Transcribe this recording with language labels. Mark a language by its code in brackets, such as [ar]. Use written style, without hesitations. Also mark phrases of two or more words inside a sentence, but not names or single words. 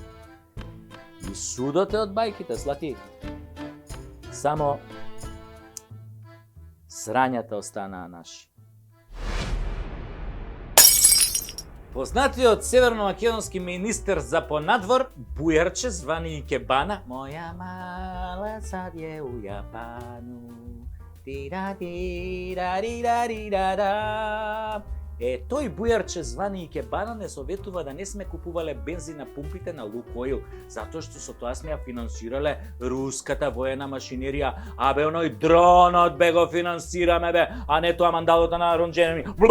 [mk] И судот е од бајките, Слаки. Само срањата останаа наши. Познатиот северно-македонски министер за понадвор, Бујарче, звани Икебана, [sr] моја мала сад е у Јапану, тира-тира-ри-ра-ри-ра-ра. [mk] Тој Бујарче, звани Икебана, не советува да не сме купувале бензин на пумпите на Лукоил, затоа што со тоа сме ја финансирале руската воена машинерија, оној дронот го финансираме, а не тоа мандалото на ронџенеми.